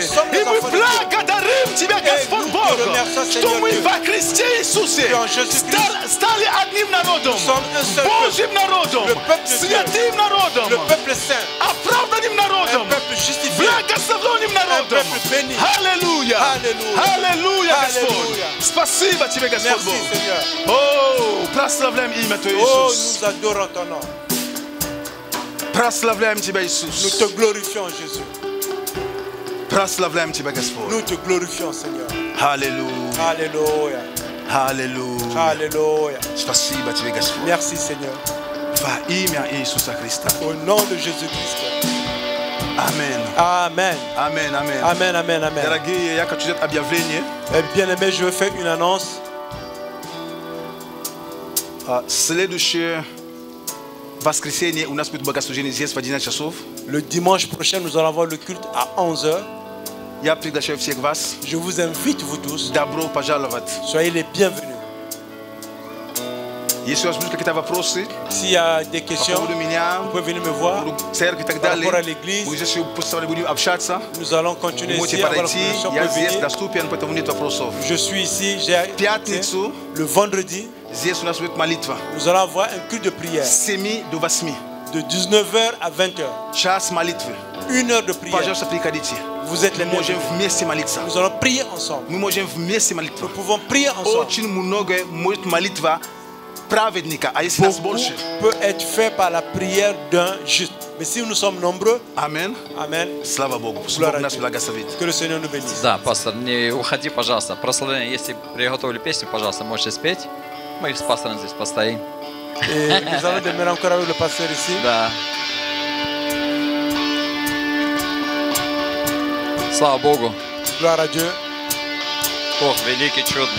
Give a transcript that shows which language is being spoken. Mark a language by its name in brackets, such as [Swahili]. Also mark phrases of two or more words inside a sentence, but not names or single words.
[Russian] И мы благодарим Тебя, Господь Бог, что мы во Христе Иисусе стали одним народом, Божьим народом, святым народом, оправданным народом, благословенным народом. Аллилуйя! Аллилуйя, Господь! Спасибо Тебе, Господь Бог! О, прославляем имя Твое, Иисус! Прославляем Тебя, Иисус! [French] Nous te glorifions, Jésus. [Russian] Прославляем Тебя, Господь! [French] Nous te glorifions, Seigneur. [Russian] Аллилуйя! [French] Alléluia. [Russian] Аллилуйя! [French] Alléluia. [Russian] Спасибо Тебе, Господь! [French] Merci, Seigneur. [Russian] Во имя Иисуса Христа. [French] Au nom de Jésus-Christ. Amen. Amen. Amen, amen. Amen, amen, amen. [Russian] Дорогие, я хочу дать объявление. [French] Bien-aimé, je veux faire une annonce. [Russian] Следующее воскресенье у нас будет богослужение здесь в 11 часов. [French] Le dimanche prochain, nous allons avoir le culte à 11h. [Russian] Я приглашаю всех вас. [French] Je vous invite, vous tous. [Russian] Добро пожаловать. [French] Soyez les bienvenus. [Russian] Если у вас будут какие-то вопросы, [French] s'il y a des questions, vous pouvez venir me voir. Par rapport à l'église, nous allons continuer ici. Je suis ici. Le vendredi, nous allons avoir un culte de prière. De 19h à 20h. Une heure de prière. Vous êtes les bienvenus. Nous allons prier ensemble. Nous pouvons prier ensemble. Beaucoup peut être fait par la prière d'un juste. Mais si nous sommes nombreux, Amen. Amen. Que le Seigneur nous bénisse. [Russian] Да, пастор, не уходи, пожалуйста. Прославление, если приготовили песню, пожалуйста, можете спеть. Мы с пастором здесь постоим. [French] Et nous allons demeurer encore avec le pasteur ici. [Russian] Да. Слава Богу. [French] Gloire à Dieu. [Russian] Бог великий, чудный.